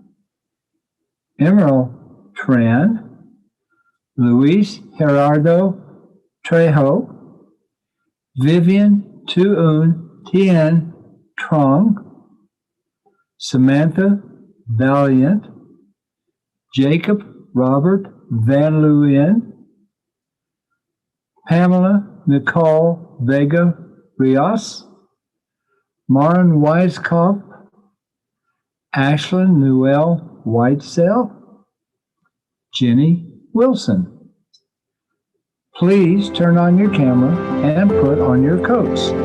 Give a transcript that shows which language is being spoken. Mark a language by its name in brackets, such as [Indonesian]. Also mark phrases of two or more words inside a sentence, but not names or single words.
[English] Emerald Tran, Luis Gerardo Trejo, Vivian Tuun Tien Trong, Samantha Valiant, Jacob Robert Van Leeuwen, Pamela Nicole Vega Rios, Maren Weiskopf, Ashlyn Newell Whitesell, Jenny Wilson. Please turn on your camera and put on your coats.